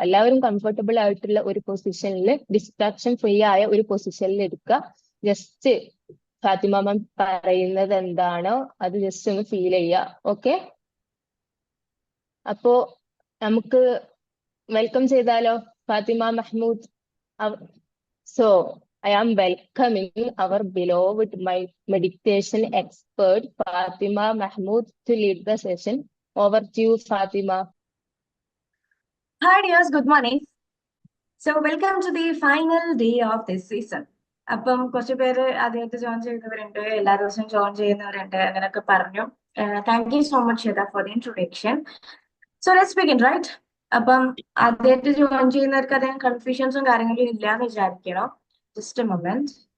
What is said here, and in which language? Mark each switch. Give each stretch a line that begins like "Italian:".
Malayalam: എല്ലാവരും കംഫർട്ടബിൾ ആയിട്ടുള്ള ഒരു പൊസിഷനിൽ, ഡിസ്ട്രാക്ഷൻ ഫ്രീ ആയ ഒരു പൊസിഷനിൽ ഇരിക്കുക. ജസ്റ്റ് ഫാത്തിമ മാം പറയുന്നത് എന്താണോ അത് ജസ്റ്റ് ഒന്ന് ഫീൽ ചെയ്യുക. ഓക്കെ. അപ്പോ നമുക്ക് വെൽക്കം ചെയ്താലോ Fathima Mahmood.
English: So I am welcoming our beloved meditation expert Fatima Mahmood to lead the session. Over to you, Fatima. Hi dears, good morning. So welcome to the final day of this season.
Malayalam: അപ്പം കുറച്ച് പേര് ആദ്യമായിട്ട് join ചെയ്തവരുണ്ട്, എല്ലാ ദിവസവും join ചെയ്യുന്നവരുണ്ട്, അങ്ങനെയൊക്കെ പറഞ്ഞു.
English: Thank you so much Shweta for the introduction. So let's begin, right?
Malayalam: അപ്പം ആദ്യമായിട്ട് ജോയിൻ ചെയ്യുന്നവർക്ക് അധികം കൺഫ്യൂഷൻസും കാര്യങ്ങളും ഇല്ലാന്ന് വിചാരിക്കണം.
English: Just a moment.